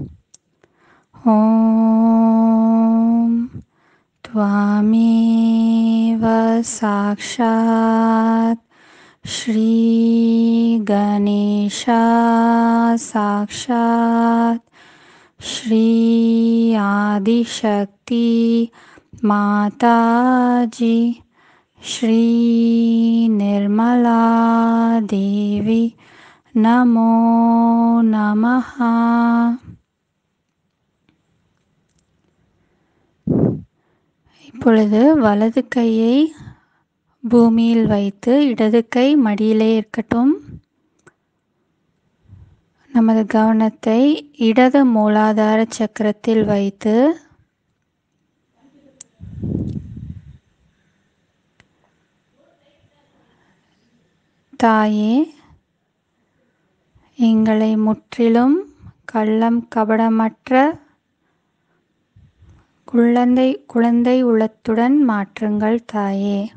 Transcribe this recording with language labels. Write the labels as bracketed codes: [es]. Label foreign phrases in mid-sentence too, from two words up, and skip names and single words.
[sa] ஓம் त्वामेव साक्षात् श्री गणेशा साक्षात् श्री आदिशक्ति माताजी श्री निर्मला देवी नमो नमः. [ta] இப்பொழுது வலது கையை பூமியில் வைத்து இடது கை மடியிலே இருக்கட்டும். நமது கவனத்தை இடது மூலாதார சக்கரத்தில் வைத்து தாயே, எங்களை முற்றிலும் கள்ளம் கபடமற்ற குழந்தை உள்ளத்துடன் மாற்றுங்கள் தாயே.